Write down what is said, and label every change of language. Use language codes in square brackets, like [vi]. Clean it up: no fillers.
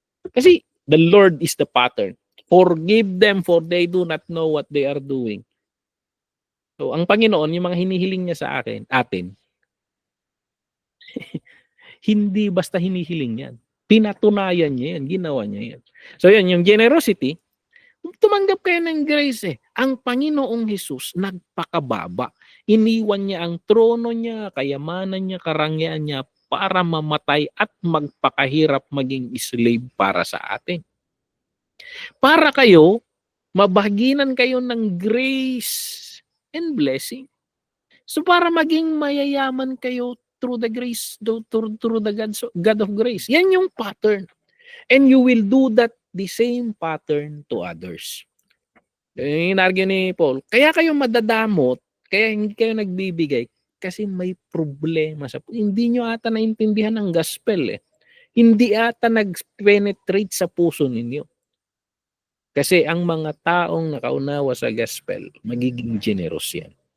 [en] Kasi the Lord is the pattern. Forgive them for they do not know what they are doing. [tl] So, ang Panginoon, yung mga hinihiling niya sa atin, hindi basta hinihiling yan. Pinatunayan niya yan, ginawa niya yan. So, yan, yung generosity, tumanggap kayo ng grace Ang Panginoong Jesus, nagpakababa. Iniwan niya ang trono niya, kayamanan niya, karangyaan niya, para mamatay at magpakahirap maging slave para sa atin. Para kayo, mabaginan kayo ng grace and blessing. So para maging mayayaman kayo through the grace, through the God of grace. Yan yung pattern. [en] And you will do that the same pattern to others. [tl] Yung inargue ni Paul, kaya kayo madadamot, kaya hindi kayo nagbibigay, kasi may problema sa hindi nyo ata naintindihan ang gospel Hindi ata nag-penetrate sa puso ninyo. Kasi ang mga taong nakaunawa sa gospel, magiging generous yan.